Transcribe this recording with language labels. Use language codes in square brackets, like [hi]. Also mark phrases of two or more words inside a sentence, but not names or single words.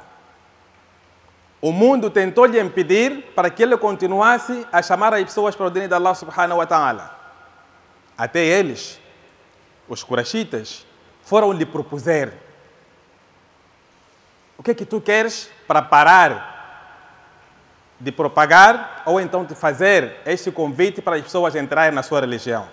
[pt] O mundo tentou lhe impedir para que ele continuasse a chamar as pessoas para o dino de Allah [ar] سبحانه وتعالى. [pt] Até eles, os Quraishitas, foram lhe propuser: o que é que tu queres para parar de propagar ou então de fazer este convite para as pessoas entrarem na sua religião?